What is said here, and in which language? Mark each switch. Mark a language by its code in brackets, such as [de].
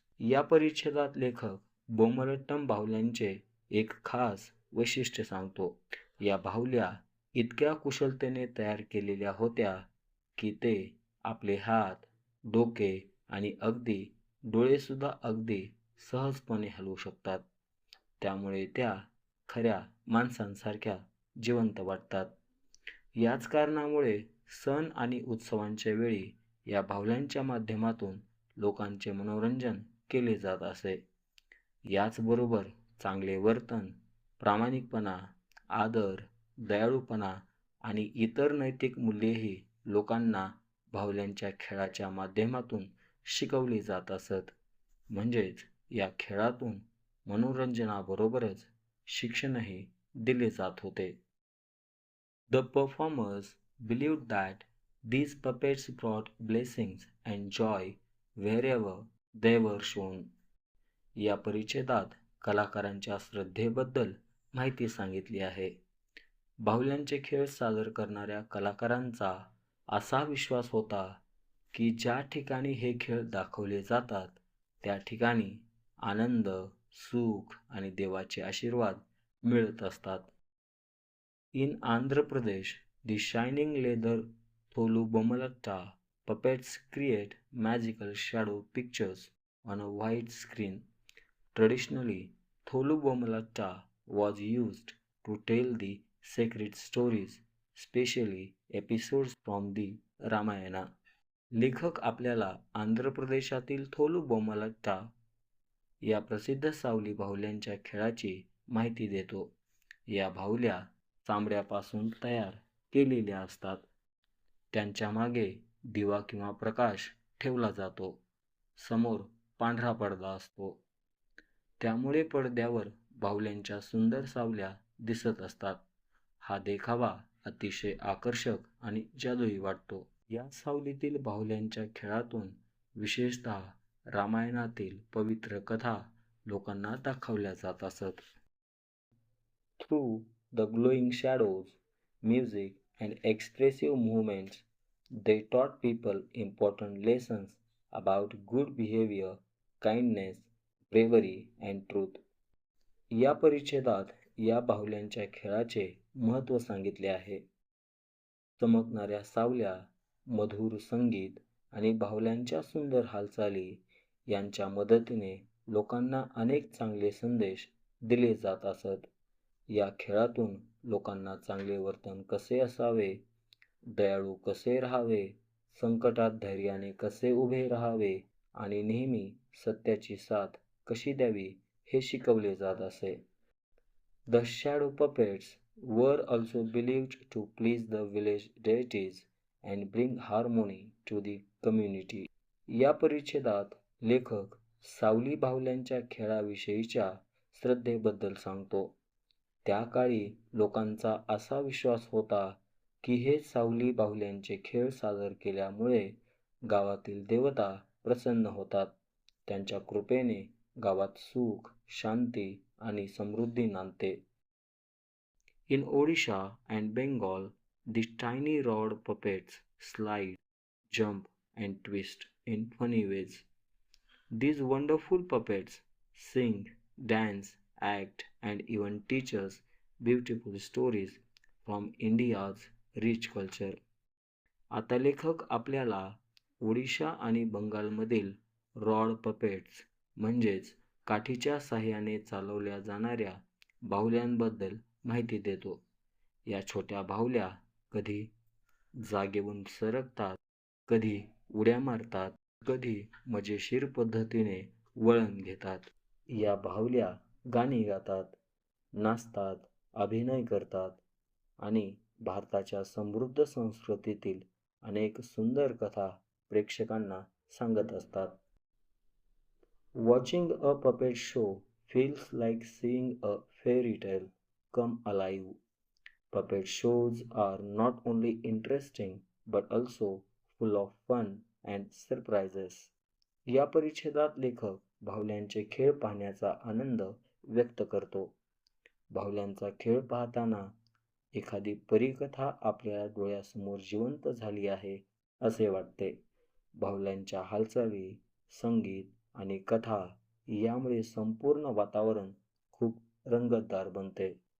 [mr] या परिच्छेदात लेखक बोमलट्टम बाहुल्यांचे एक खास वैशिष्ट्य सांगतो. या बाहुल्या इतक्या कुशलतेने तयार केलेल्या होत्या की ते आपले हात, डोके आणि अगदी डोळेसुद्धा अगदी सहजपणे हलवू शकतात. त्यामुळे त्या खऱ्या माणसांसारख्या जिवंत वाटतात. याच कारणामुळे सण आणि उत्सवांच्या वेळी या बाहुल्यांच्या माध्यमातून लोकांचे मनोरंजन केले जात असे. याचबरोबर चांगले वर्तन, प्रामाणिकपणा, आदर, दयाळूपणा आणि इतर नैतिक मूल्येही लोकांना बाहुल्यांच्या खेळाच्या माध्यमातून शिकवली जात असत. म्हणजेच या खेळातून मनोरंजनाबरोबरच शिक्षणही दिले जात होते. [en] The performers believed that these puppets brought blessings and joy wherever they were shown. [mr] या परिच्छेदात कलाकारांच्या श्रद्धेबद्दल माहिती सांगितली आहे. बाहुल्यांचे खेळ सादर करणाऱ्या कलाकारांचा असा विश्वास होता की ज्या ठिकाणी हे खेळ दाखवले जातात त्या ठिकाणी आनंद, सुख आणि देवाचे आशीर्वाद मिळत असतात. [en] In Andhra Pradesh, the shining leather Tholu Bomalatta puppets create magical shadow pictures on a white screen. Traditionally, Tholubomalata was used to tell the sacred stories, especially episodes from the Ramayana. [mr] लेखक आपल्याला आंध्र प्रदेशातील थोलुबोमलट्टा या प्रसिद्ध सावली बाहुल्यांच्या खेळाची माहिती देतो. या बाहुल्या चामड्यापासून तयार केलेल्या असतात. त्यांच्या मागे दिवा किंवा प्रकाश ठेवला जातो. समोर पांढरा पडदा असतो. त्यामुळे पडद्यावर बाहुल्यांच्या सुंदर सावल्या दिसत असतात. हा देखावा अतिशय आकर्षक आणि जादुई वाटतो. या सावलीतील बाहुल्यांच्या खेळातून विशेषतः रामायणातील पवित्र कथा लोकांना दाखवल्या जात असत. [en] Through the glowing shadows, music, and expressive movements, they taught people important lessons about good behavior, kindness, bravery, and truth. [mr] या परिच्छेदात या बाहुल्यांच्या खेळाचे महत्त्व सांगितले आहे. चमकणाऱ्या सावल्या, मधुर संगीत आणि बाहुल्यांच्या सुंदर हालचाली यांच्या मदतीने लोकांना अनेक चांगले संदेश दिले जात असत. या खेळातून लोकांना चांगले वर्तन कसे असावे, दयाळू कसे राहावे, संकटात धैर्याने कसे उभे राहावे आणि नेहमी सत्याची साथ कशी द्यावी हे शिकवले जात असे. [en] The shadow puppets were also believed to please the village deities and bring harmony to the community. [mr] या परिच्छेदात लेखक सावली बाहुल्यांच्या खेळाविषयीच्या श्रद्धेबद्दल सांगतो. त्या काळी लोकांचा असा विश्वास होता की हे सावली बाहुल्यांचे खेळ सादर केल्यामुळे गावातील देवता प्रसन्न होतात. त्यांच्या कृपेने गावात सुख, शांती आणि समृद्धी नांदते. [en] In Odisha and Bengal, these tiny rod puppets slide, jump, and twist in funny ways. These wonderful puppets sing, dance, act, and even teach us beautiful stories from India's rich culture. [mr] आता लेखक आपल्याला ओडिशा आणि बंगालमधील rod puppets म्हणजेच काठीच्या साहाय्याने चालवल्या जाणाऱ्या बाहुल्यांबद्दल माहिती देतो. या छोट्या बाहुल्या कधी जागेवरून सरकतात, कधी उड्या मारतात, कधी मजेशीर पद्धतीने वळण घेतात. या बाहुल्या गाणी गातात, नाचतात, अभिनय करतात आणि भारताच्या समृद्ध संस्कृतीतील अनेक सुंदर कथा प्रेक्षकांना सांगत असतात. [en] Watching a puppet show feels like seeing a fairy tale come alive. Puppet shows are not only interesting but also full of fun and surprises. [mr] या परिच्छेदात लेखक बाहुल्यांचे खेळ पाहण्याचा आनंद व्यक्त करतो. बाहुल्यांचा खेळ पाहताना एखादी परीकथा आपल्या डोळ्यासमोर जिवंत झाली आहे असे वाटते. बाहुल्यांच्या हालचाली, संगीत आणि कथा यामुळे संपूर्ण वातावरण खूप रंगतदार बनते.